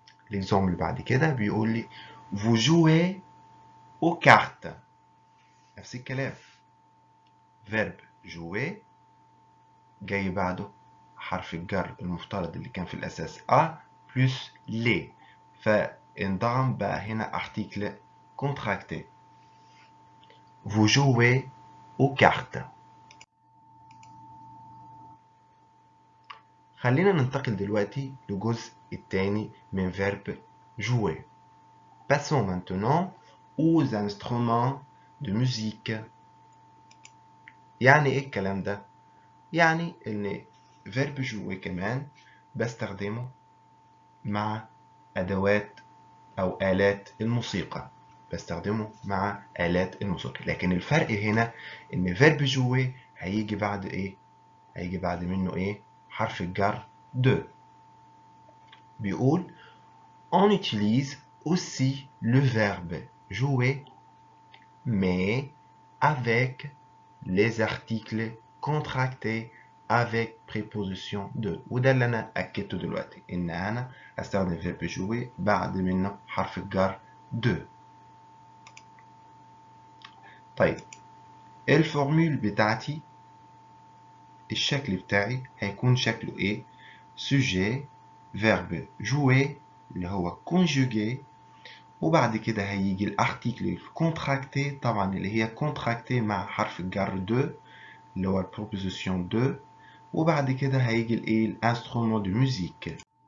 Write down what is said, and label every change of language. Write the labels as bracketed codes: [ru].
[fr] l'exemple [ar] اللي بعد كده بيقول لي [fr] vous jouez aux cartes. [ar] نفس الكلام verb jouer جاي بعده حرف الجر المفترض اللي كان في الأساس [fr] A plus les، [ar] فانضم بقى هنا article contracté. [fr] vous jouez aux cartes. [ar] خلينا ننتقل دلوقتي للجزء الثاني من verb jouer. [fr] Passons maintenant aux instruments de musique. [ar] يعني ايه الكلام ده؟ يعني ان verb jouer كمان بستخدمه مع ادوات او آلات الموسيقى. بستخدمه مع آلات الموسيقى، لكن الفرق هنا ان verb jouer هيجي بعد ايه؟ هيجي بعد منه ايه؟ حرف الجر de. بيقول [fr] on utilise aussi le verbe jouer mais avec les articles contractés avec préposition de. [ar] وده اللي انا اكدته دلوقتي ان انا استخدم verbe jouer بعد منه حرف الجر de. طيب الفورمول بتاعتي الشكل بتاعي هيكون شكله ايه؟ sujet verbe jouer اللي هو conjugué، وبعد كده هيجي الارتيكل الكونتراكتي طبعا اللي هي كونتراكتي مع حرف الجر دو اللي هو البروبوزيسيون دو، وبعد كده هيجي الايه الانسترومون دو ميوزيك.